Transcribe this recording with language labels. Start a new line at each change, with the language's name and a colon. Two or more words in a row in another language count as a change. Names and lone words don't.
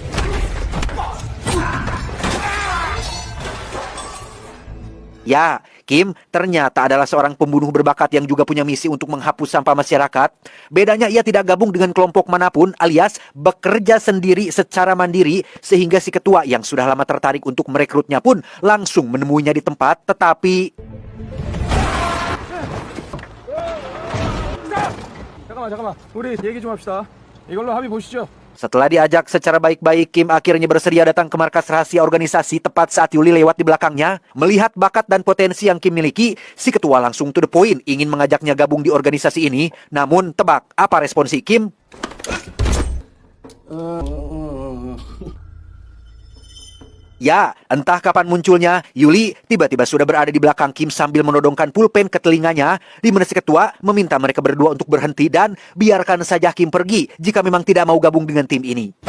Indonesian: Ya, Kim ternyata adalah seorang pembunuh berbakat yang juga punya misi untuk menghapus sampah masyarakat. Bedanya ia tidak gabung dengan kelompok manapun alias bekerja sendiri secara mandiri sehingga si ketua yang sudah lama tertarik untuk merekrutnya pun langsung menemuinya di tempat. Tetapi...
Korean: 잠깐만. 우리 얘기 좀 합시다. 이걸로 합의 보시죠.
Indonesian: Setelah diajak secara baik-baik, Kim akhirnya bersedia datang ke markas rahasia organisasi tepat saat Yuli lewat di belakangnya. Melihat bakat dan potensi yang Kim miliki, si ketua langsung
English: to the point
Indonesian: ingin mengajaknya gabung di organisasi ini. Namun, tebak apa respon si Kim? Ya, entah kapan munculnya, Yuli tiba-tiba sudah berada di belakang Kim sambil menodongkan pulpen ke telinganya, di mana si ketua meminta mereka berdua untuk berhenti dan biarkan saja Kim pergi jika memang tidak mau gabung dengan tim ini.